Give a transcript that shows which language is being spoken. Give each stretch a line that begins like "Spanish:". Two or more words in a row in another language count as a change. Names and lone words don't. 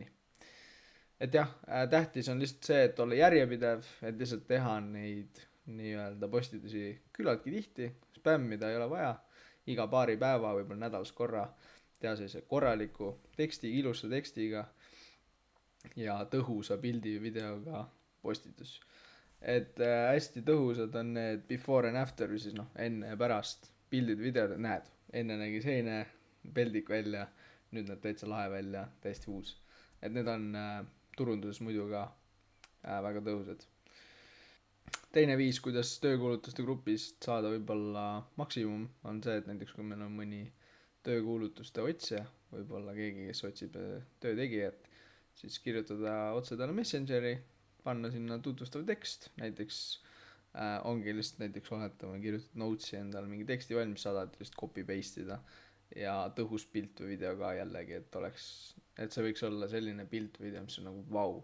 Estonian: Et jah, tähtis on lihtsalt see, et olla järjepidev, et lihtsalt teha neid nii-öelda postitusi küllaltki tihti, spämmida ei ole vaja, iga paari päeva, võib-olla nädalas korra, teha sellise korraliku teksti, ilusa tekstiga ja tõhusa pildi videoga postitus. Et hästi tõhusad on need
English: before and after,
Estonian: või siis enne ja pärast pildid, videod, näed, enne nägi seine peldik välja, nüüd näeb täitsa lahe välja, täiesti uus. Et need on turunduses muidu ka väga tõhusad. Teine viis, kuidas töökuulutuste grupist saada võib-olla maksimum, on see, et näiteks kui meil on mõni töökuulutuste otsija, võib-olla keegi, kes otsib töötegijat, siis kirjutada otse talle Messengeri, panna sinna tutvustav tekst, näiteks ongi lihtsalt näiteks oletame, kirjutad notes'i endale mingi teksti valmis, saadad lihtsalt
English: copy paste
Estonian: ida ja tõhus pilt või video ka jällegi, et see võiks olla selline pilt või video, mis on nagu vau.